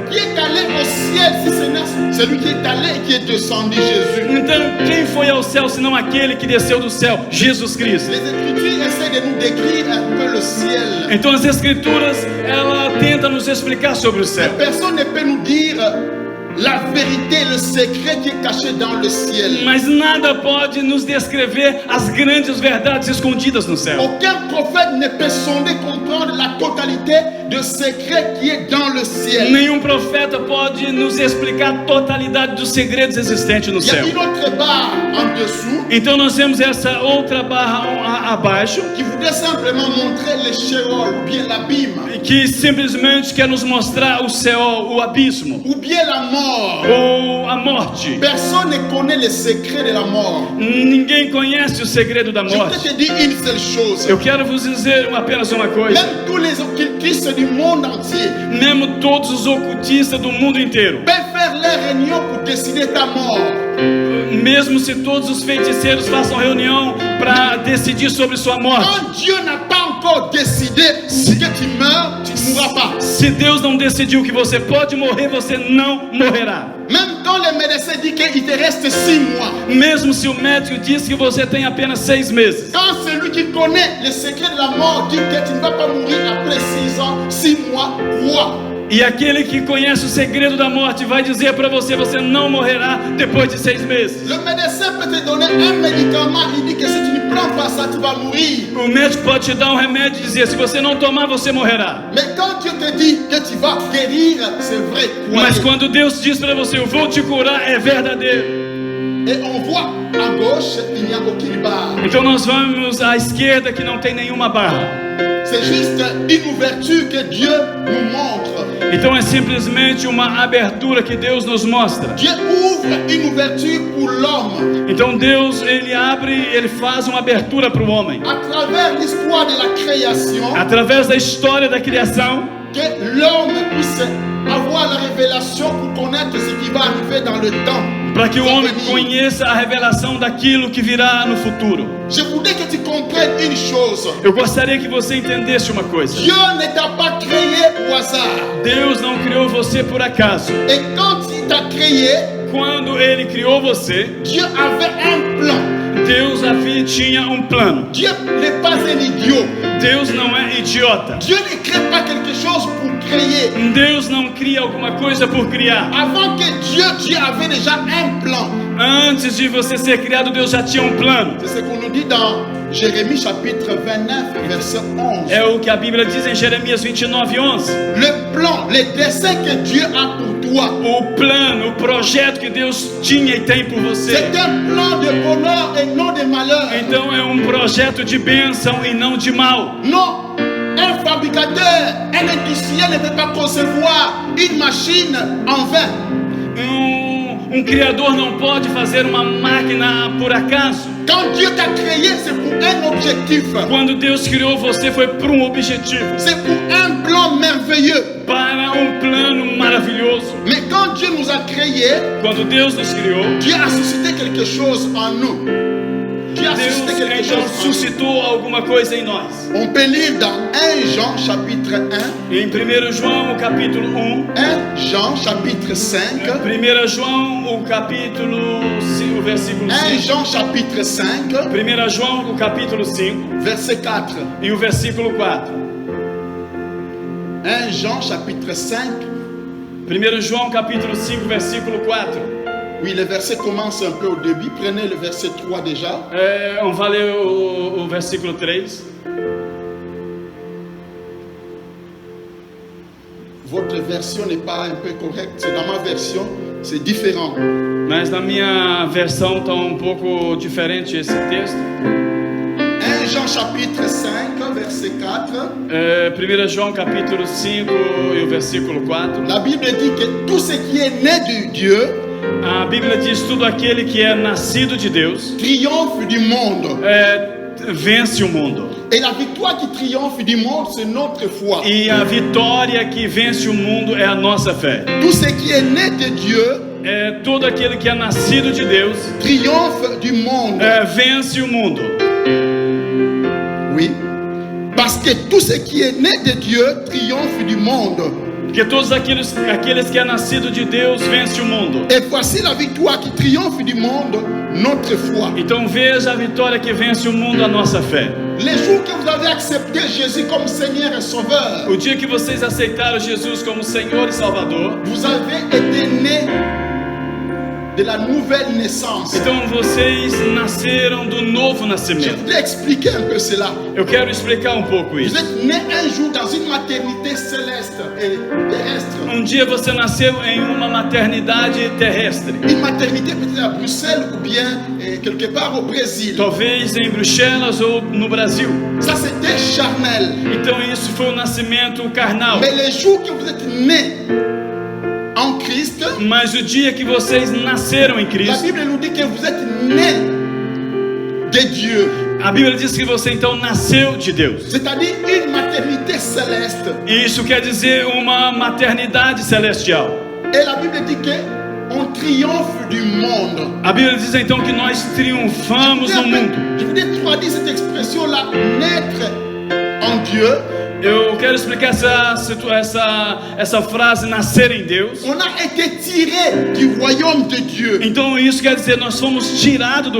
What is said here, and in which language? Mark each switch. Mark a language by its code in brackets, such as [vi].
[fr] Qui est allé au ciel si ce n'est celui qui est allé et qui est descendu, Jésus. [pt] Então quem foi ao céu senão aquele que desceu do céu, Jesus Cristo? [fr] Les Écritures essaient de nous décrire un peu le ciel. [pt] Então as escrituras ela tenta nos explicar sobre o céu. [fr] Personne ne peut nous dire la vérité, le secret qui est caché dans le ciel. [pt] Mas nada pode nos descrever as grandes verdades escondidas no céu. [fr] Aucun prophète ne peut sonder, comprendre la totalité de secret qui est dans le ciel. [pt] Nenhum profeta pode nos explicar a totalidade dos segredos existentes no [fr] Il y a [pt] céu. [fr] une autre barre en dessous [pt] Então nós temos essa outra barra abaixo [fr] qui voudrait simplement montrer le Sheol ou bien l'abîme [pt] que simplesmente quer nos mostrar o céu, o abismo [fr] ou bien la mort. [pt] ou a morte. [fr] Personne ne connaît le secret de la mort. [pt] Ninguém conhece o segredo da [fr] Je voudrais [pt] morte. [fr] te dire une seule chose. [pt] Eu quero vos dizer apenas uma coisa. [fr] Même tous les occultistes du monde entier [pt] Mesmo todos os ocultistas do mundo inteiro, [fr] peuvent faire leur réunion pour décider ta mort. [pt] mesmo se todos os feiticeiros façam reunião para decidir sobre sua morte, [fr] Quand Dieu n'a pas encore décidé que tu meurs, tu ne mourras pas. [pt] se Deus não decidiu que você pode morrer, você não morrerá. [fr] Même quand le médecin dit qu'il te reste 6 mois. [pt] Mesmo se o médico diz que você tem apenas 6 meses. [fr] Quand celui qui connaît le secret de la mort dit que tu ne vas pas mourir après 6 ans, 6 mois, crois. [pt] E aquele que conhece o segredo da morte vai dizer para você, você não morrerá depois de 6 meses. [fr] Le médecin peut te donner un médicament, il dit que si tu ne prends pas ça, tu vas mourir. [pt] O médico pode te dar um remédio e dizer, se você não tomar, você morrerá. [fr] Mais quand Dieu te dit que tu vas guérir, c'est vrai. [pt] Mas [fr] croyez. [pt] quando Deus diz para você, eu vou te curar, é verdadeiro. [fr] Et on voit à gauche, il n'y a aucune barre. [pt] Então nós vamos à esquerda que não tem nenhuma barra. [fr] C'est juste une ouverture que Dieu nous montre. [pt] Então é simplesmente uma abertura que Deus nos mostra. [fr] Dieu ouvre une ouverture pour l'homme [pt] Então Deus, ele abre, ele faz uma abertura para o homem. [fr] à travers l'histoire de la création, [pt] Através da história da criação, [fr] que l'homme puisse avoir la révélation pour connaître ce qui va arriver dans le temps. [pt] para que o homem [fr] Venir. [pt] conheça a revelação daquilo que virá no futuro. [fr] Je voudrais que tu comprennes une chose. [pt] Eu gostaria que você entendesse uma coisa. [fr] Dieu ne t'a pas créé au hasard. [pt] Deus não criou você por acaso. [fr] Et quand il t'a créé, [pt] Quando ele criou você, [fr] Dieu avait un plan. [pt] Deus tinha um plano. [fr] Dieu n'est pas un idiot. [pt] Deus não é idiota. [fr] Dieu ne crée pas quelque chose pour créer. [pt] Deus não cria alguma coisa por criar. [fr] Avant que Dieu avait déjà un plan. [pt] Antes de você ser criado, Deus já tinha um plano. [fr] C'est ce qu'on nous dit dans Jérémie chapitre 29, verset 11. [pt] É o que a Bíblia diz em Jeremias 29:11. [fr] Le plan, les desseins que Dieu a pour toi. [pt] O plano, o projeto que Deus tinha e tem por você. [fr] C'est un plan de bonheur et non de malheur. [pt] Então é um projeto de bênção e não de mal. [fr] Non, un fabricateur, un industriel ne peut pas concevoir une machine en vain. [pt] Um criador não pode fazer uma máquina por acaso. [fr] Quand Dieu t'a créé, c'est pour un objectif. [pt] Quando Deus criou você foi por um objetivo, [fr] C'est pour un plan merveilleux. [pt] para um plano maravilhoso. [fr] Mais quand Dieu nous a créés, [pt] Quando Deus nos criou, [fr] Dieu a suscité quelque chose en nous. Dieu a suscité [pt] Deus [fr] quelque [pt] então [fr] chose en nous. [pt] suscitou alguma coisa em nós. [fr] On peut lire dans 1 Jean chapitre 1, [pt] Em 1 João, o capítulo 1, [fr] 1 Jean chapitre 5, [pt] 1 João, o capítulo, o versículo [fr] 5, Jean chapitre 5, [pt] 1 João, o capítulo 5 [fr] verset 4. [pt] e o versículo 4. [fr] 1 Jean chapitre 5, [pt] 1 João, capítulo 5, versículo 4. [fr] oui, le verset commence un peu au début. Prenez le verset 3 déjà. On va [pt] ler o versículo 3. [fr] Votre version n'est pas un peu correcte. C'est dans ma version, c'est différent. [pt] Mas na minha versão está um pouco diferente esse texto. [fr] 1 Jean chapitre 5, verset 4. [pt] 1 João capítulo 5 e o versículo 4. [fr] La Bible dit que tout ce qui est né de Dieu [pt] A Bíblia diz: tudo aquele que é nascido de Deus [fr] triomphe du monde. [pt] vence o mundo. [fr] Et la victoire qui triomphe du monde, c'est notre foi. [pt] E a vitória que vence o mundo é a nossa fé. [fr] Tout ce qui est né de Dieu [pt] Todo aquele que é nascido de Deus [fr] triomphe du monde. [pt] vence o mundo. [fr] Oui. Parce que tout ce qui est né de Dieu triomphe du monde. [pt] Porque todos aqueles que é nascido de Deus vence o mundo. [fr] Et voici la victoire qui triomphe du monde, notre foi. [pt] Então veja a vitória que vence o mundo, a nossa fé. [fr] Les jours que vous avez accepté Jésus comme Seigneur et Sauveur, [pt] O dia que vocês aceitaram Jesus como Senhor e Salvador, [fr] vous avez été nés de la nouvelle naissance. [pt] então vocês nasceram do novo [fr] Je [pt] nascimento. [fr] voudrais expliquer un peu cela. [pt] Eu quero explicar um pouco [fr] Vous [pt] isso. [fr] êtes né un jour dans une maternité céleste et terrestre. [pt] Um dia você nasceu em uma maternidade terrestre, [fr] Une maternité peut-être à Bruxelles ou bien quelque part au Brésil. [pt] talvez em Bruxelas ou no Brasil. [fr] Ça c'était charnel. [pt] Então isso foi um nascimento carnal. [fr] Mais les jours que vous êtes nés en Christ, [pt] Mas o dia que vocês nasceram em [fr] la [pt] Cristo, [fr] Bible nous dit que vous êtes nés de Dieu. [pt] a Bíblia diz que você então nasceu de Deus. [fr] C'est-à-dire une maternité céleste. [pt] E isso quer dizer uma maternidade celestial. [fr] Et la Bible dit que on triomphe du monde. [pt] A Bíblia diz então que nós triunfamos no mundo. [fr] Je voudrais traduire cette expression-là, naître en Dieu. [pt] Eu quero explicar essa frase, nascer em Deus. [fr] On a été tiré du royaume de Dieu. [pt] Então isso quer dizer nós fomos tirados do